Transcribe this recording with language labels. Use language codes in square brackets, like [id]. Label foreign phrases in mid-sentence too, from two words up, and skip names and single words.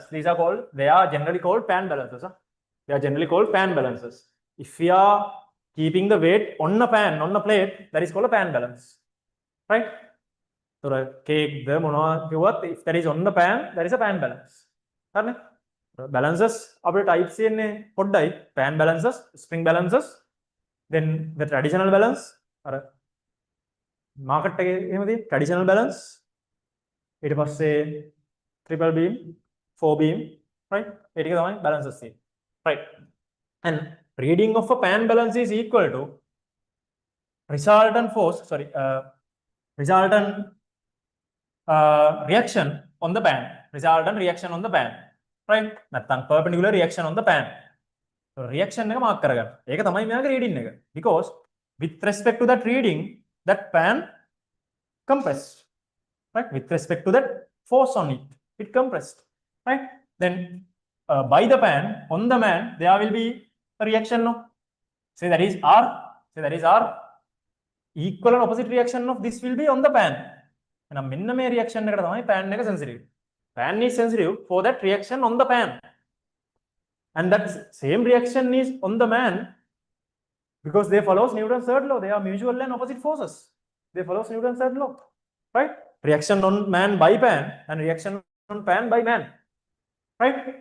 [en] They are generally called pan balances. They are generally called pan balances. If we are keeping the weight on a pan, on a plate, that is called a pan balance. Right? So cake, if that is on the pan, that is a pan balance. [si] Balances අපේ types තියෙන්නේ පොඩ්ඩයි. [en] Pan balances, spring balances, then the traditional balance. [si] අර market එකේ එහෙම තියෙන [en] traditional balance. [si] ඊට පස්සේ [en] triple beam, 4 beam, right? [si] ඒ ටික තමයි balances තියෙන්නේ. [en] Right. And reading of a pan balance is equal to resultant reaction on the pan. Right? නැත්නම් perpendicular reaction on the pan. [si] So reaction එක mark කරගන්න. ඒක තමයි මෙයාගේ reading එක. [en] Because with respect to that reading, that pan compressed, right? With respect to that force on it, it compressed, right? Then by the pan, on the man, there will be a reaction, no? Say that is R, say that is R. Equal and opposite reaction of this will be on the pan. [si] And මෙන්න මේ reaction එකට තමයි pan එක sensitive. [en] Pan is sensitive for that reaction on the pan. And that same reaction is on the man because they follows Newton's third law. They are mutual and opposite forces. They follows Newton's third law, right? Reaction on man by pan and reaction on pan by man, right?